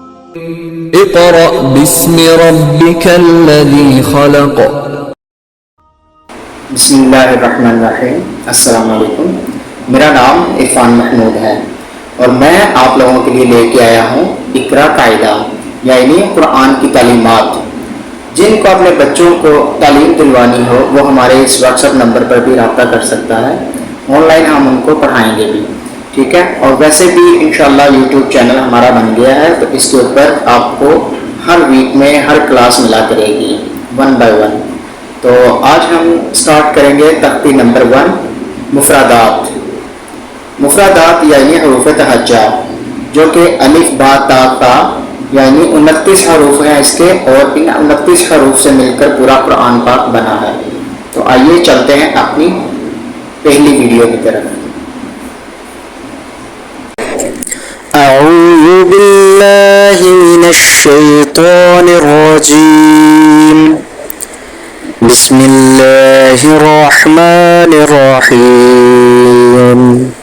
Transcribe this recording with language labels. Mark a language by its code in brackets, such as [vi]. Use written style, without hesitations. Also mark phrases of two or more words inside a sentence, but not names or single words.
[ar] اقرأ باسم ربك الذي خلق. بسم اللہ الرحمن الرحیم. السلام علیکم. [ur] میرا نام عرفان محمود ہے اور میں آپ لوگوں کے لیے لے کے آیا ہوں اقرا قاعدہ یعنی قرآن کی تعلیمات. جن کو اپنے بچوں کو تعلیم دلوانی ہو وہ ہمارے اس واٹس ایپ نمبر پر بھی رابطہ کر سکتا ہے. آن لائن ہم ان کو پڑھائیں گے بھی. ٹھیک ہے. اور ویسے بھی [ar] انشاءاللہ [ur] یوٹیوب چینل ہمارا بن گیا ہے تو اس کے اوپر آپ کو ہر ویک میں ہر کلاس ملا کرے گی 1 بائی 1. تو آج ہم سٹارٹ کریں گے تختی نمبر 1 مفردات. مفردات یعنی حروف تہجہ جو کہ الف با تا تا یعنی 29 حروف ہیں اس کے اور ان 29 حروف سے مل کر پورا قرآن پاک بنا ہے. تو آئیے چلتے ہیں اپنی پہلی ویڈیو کی طرف. [ar] اعوذ باللہ من الشیطان الرجیم بسم اللہ الرحمن الرحیم.